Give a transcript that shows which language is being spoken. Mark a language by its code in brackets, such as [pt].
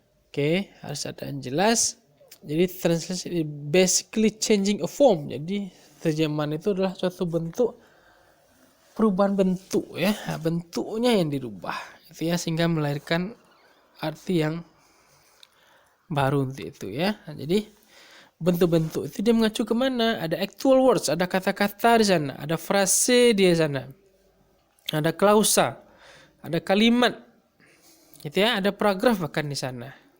[id] Oke, harus ada yang jelas. Jadi [en] translation is basically changing a form. [id] Jadi terjemahan itu adalah suatu bentuk, perubahan bentuk ya, bentuknya yang dirubah itu ya, sehingga melahirkan arti yang baru untuk itu ya. Jadi bentuk-bentuk itu dia mengacu kemana? Ada actual words, ada kata-kata di sana, ada frase di sana, ada klausa, ada kalimat, gitu ya, ada paragraf bahkan di sana.